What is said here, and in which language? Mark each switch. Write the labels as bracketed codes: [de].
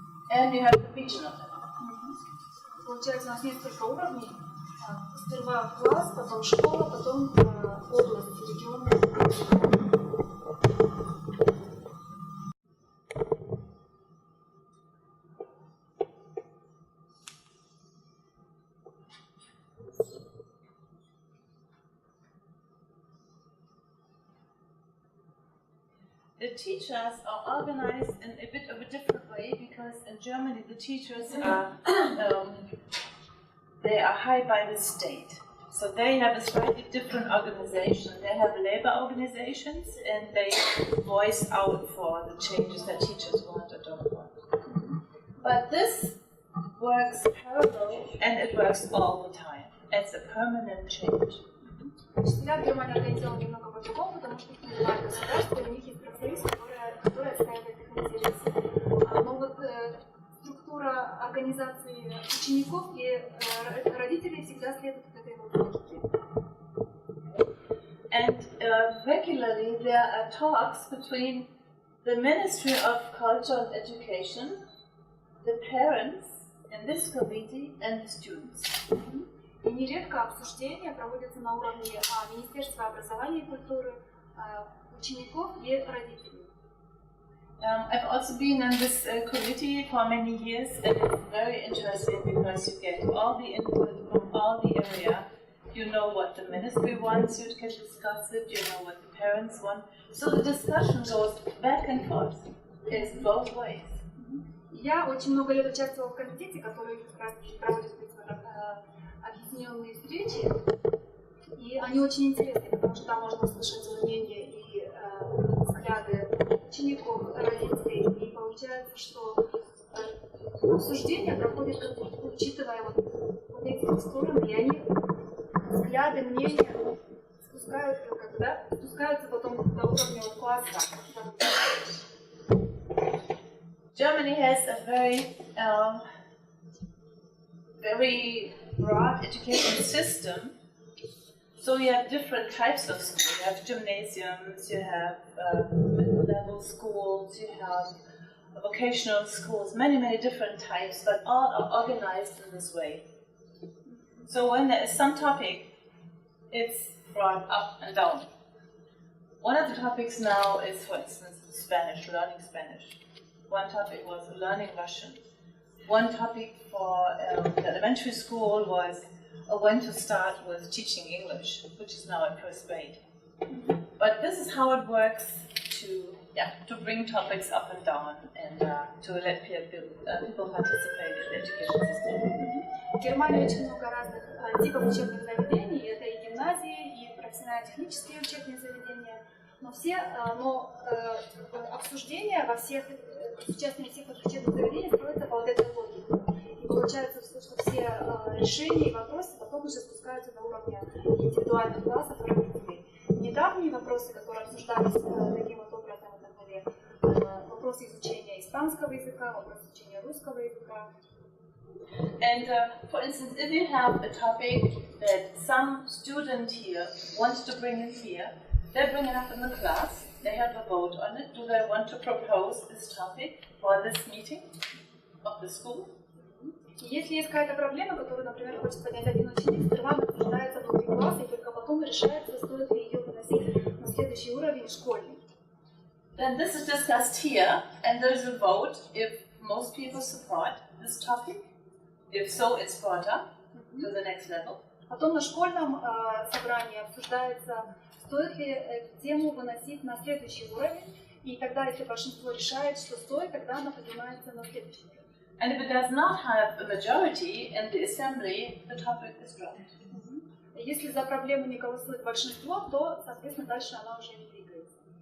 [en] And you have the regional level. [ru] Получается, у нас несколько уровней. Сперва класс, потом школа, потом область, регион. [en] The teachers are organized in a bit of a different way because in Germany the teachers are they are hired by the state. So they have a slightly different organization. They have labor organizations and they voice out for the changes that teachers want or don't want. But this works parallel and it works all the time. It's a permanent change. [ru] Учителя в Германии организованы немного по-другому, потому что их нанимают государство, и у них есть профсоюз, который отстаивает их интересы. Но вот структура организации учеников и родителей всегда следует этой логике. [en] And regularly there are talks between the Ministry of Culture and Education, the parents in this committee, and the students. [ru] И нередко обсуждения проводятся на уровне Министерства образования и культуры, учеников и родителей. [en] I've also been in this committee for many years, and it's very interesting because you get all the input from all the area. You know what the ministry wants, you can discuss it, you know what the parents want. So the discussion goes back and forth. It's both ways. [ru] Я очень много лет участвовала в комитете, который как раз проводит объединенные встречи, и они очень интересны, потому что там можно услышать мнения и взгляды учеников, родителей, и получается, что обсуждение проходит, учитывая вот эти стороны, и они взгляды, мнения спускаются потом до уровня класса. [en] Germany has a very broad education system. So you have different types of schools. You have gymnasiums, you have middle-level schools, you have vocational schools, many different types, but all are organized in this way. So when there is some topic, it's brought up and down. One of the topics now is, for instance, Spanish, learning Spanish. One topic was learning Russian. One topic for the elementary school was when to start with teaching English, which is now at first grade. But this is how it works to bring topics up and down and to let people participate in the education system. [ru] В Германии очень много разных типов учебных заведений. Это и гимназии, и профессионально-технические учебные заведения. Но обсуждения во всех, участие всех учебных заведений строится по вот этой логике. И получается, что все решения и вопросы потом уже спускаются до уровня индивидуальных классов и родителей. Недавние вопросы, которые обсуждались таким вот образом, это были вопросы изучения испанского языка, вопросы изучения русского языка. [en] And for instance, if you have a topic that some student here wants to bring in here, they bring it up in the class, they have a vote on it. Do they want to propose this topic for this meeting of the school? [ru] Если есть какая-то проблема, которую, например, хочет поднять один ученик, сперва обсуждается внутри класса, и только потом решается, стоит ли ее выносить на следующий уровень школьный. [en] Then this is discussed here, and there's a vote if most people support this topic. If so, it's brought up to the next level. [ru] Потом на школьном собрании обсуждается, стоит ли эту тему выносить на следующий уровень, и тогда, если большинство решает, что стоит, тогда она поднимается на следующий уровень. [en] And if it does not have a majority in the assembly, the topic is dropped. [ru] Если за проблему не голосует большинство, то, соответственно, дальше она уже не двигается.